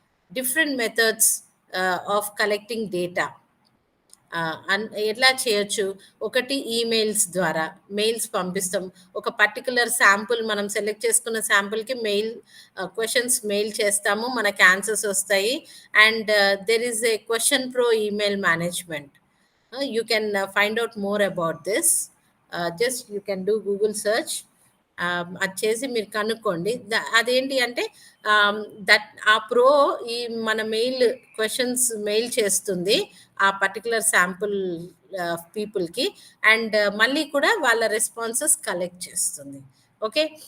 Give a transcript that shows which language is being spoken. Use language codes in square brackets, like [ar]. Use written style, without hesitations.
[en] Different methods of collecting data. [te] ఎట్లా చేయొచ్చు? ఒకటి ఈమెయిల్స్ ద్వారా మెయిల్స్ పంపిస్తాం. ఒక పర్టిక్యులర్ శాంపుల్ మనం సెలెక్ట్ చేసుకున్న శాంపుల్‌కి క్వెషన్స్ మెయిల్ చేస్తాము. మనకి ఆన్సర్స్ వస్తాయి. [en] And there is a QuestionPro email management. You can find out more about this. Just you can do Google search. [te] అది చేసి మీరు కనుక్కోండి. అదేంటి అంటే దట్ ఆ ప్రో ఈ మన క్వెషన్స్ మెయిల్ చేస్తుంది ఆ పర్టిక్యులర్ శాంపుల్ పీపుల్‌కి. అండ్ మళ్ళీ కూడా వాళ్ళ రెస్పాన్సెస్ కలెక్ట్ చేస్తుంది. ఓకే.